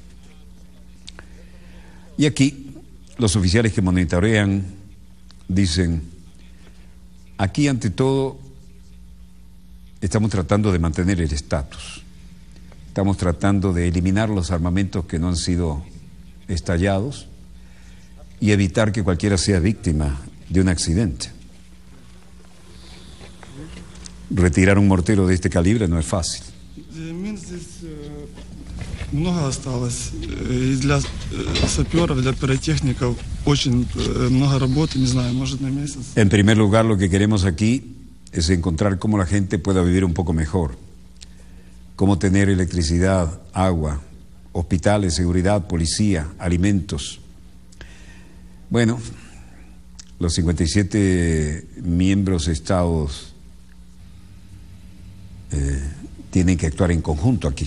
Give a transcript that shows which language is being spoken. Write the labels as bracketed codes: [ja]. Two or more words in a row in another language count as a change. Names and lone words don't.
[es] Y aquí los oficiales que monitorean dicen: aquí ante todo estamos tratando de mantener el estatus, estamos tratando de eliminar los armamentos que no han sido estallados y evitar que cualquiera sea víctima de un accidente. Retirar un mortero de este calibre no es fácil. [ru] Много осталось. И для саперов, для пиротехников [es] En primer lugar, lo que queremos aquí es encontrar cómo la gente pueda vivir un poco mejor, cómo tener electricidad, agua, hospitales, seguridad, policía, alimentos. Bueno, los 57 miembros estados tienen que actuar en conjunto aquí.